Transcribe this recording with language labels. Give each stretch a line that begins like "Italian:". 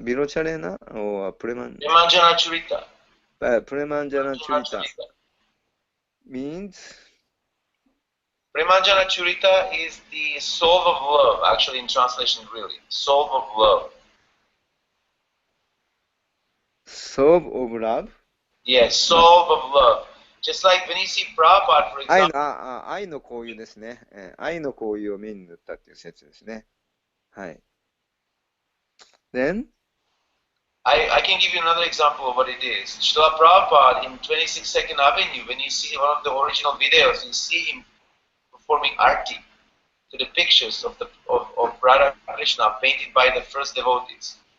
Japanese: ビロチャレナ or プレマンジャナ・ チュリタ。
English: プレマンジャナ・チュリタ means? Premanjana Churita is the soul of love, actually in translation really. Soul of love. Soul of love? Yes, soul of love. Just like when you see Prabhupada, for example.
Japanese: 愛の交友ですね。愛の交友を目に塗ったっていう説ですね。はい。
English: Then? I can give you another example of what it is. Srila Prabhupada in 26nd Avenue, when you see one of the original videos, you see him performing arti to the pictures of Radha Krishna painted by the first devotees.